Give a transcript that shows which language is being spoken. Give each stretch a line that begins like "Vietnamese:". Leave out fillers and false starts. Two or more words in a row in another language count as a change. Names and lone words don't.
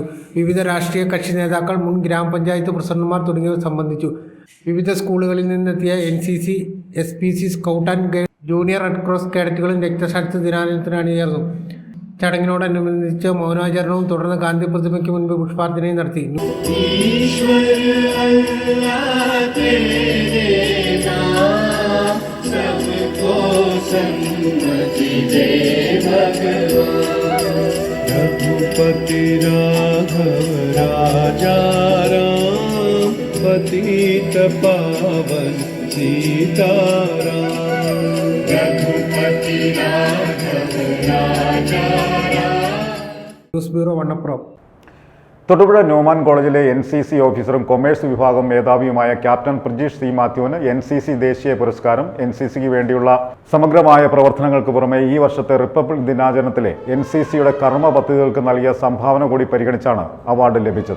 Malayalam: വിവിധ രാഷ്ട്രീയ കക്ഷി നേതാക്കൾ, മുൻ ഗ്രാമപഞ്ചായത്ത് പ്രസിഡന്റുമാർ തുടങ്ങിയവർ സംബന്ധിച്ചു. വിവിധ സ്കൂളുകളിൽ നിന്നെത്തിയ NCC, SPC, സ്കൗട്ട് ആൻഡ് ഗൈഡ്, ജൂനിയർ റെഡ് ക്രോസ് കേഡറ്റുകളും രക്തസാക്ഷിത്വ ദിനാചരണത്തിന് അണിചേർന്നു. ചടങ്ങിനോടനുബന്ധിച്ച് മൗനാചരണവും തുടർന്ന് ഗാന്ധി പ്രതിമയ്ക്ക് മുൻപ് പുഷ്പാർച്ചനയും നടത്തി.
Hindi: रघुपति राघव राजा राम पतित पावन सीताराम रघुपति राघव राजा
Malayalam: ന്യൂസ് ബ്യൂറോ വണ്ണപ്പുറം. തൊടുപുഴ ന്യൂമാൻ കോളേജിലെ NCC ഓഫീസറും കൊമേഴ്സ് വിഭാഗം മേധാവിയുമായ ക്യാപ്റ്റൻ പ്രജീഷ് C. മാത്യുവിന് NCC ദേശീയ പുരസ്കാരം. NCCക്ക് വേണ്ടിയുള്ള സമഗ്രമായ പ്രവർത്തനങ്ങൾക്ക് പുറമെ ഈ വർഷത്തെ റിപ്പബ്ലിക് ദിനാചരണത്തിലെ NCCയുടെ കർമ്മ പദ്ധതികൾക്ക് നൽകിയ സംഭാവന കൂടി പരിഗണിച്ചാണ് അവാർഡ് ലഭിച്ചത്.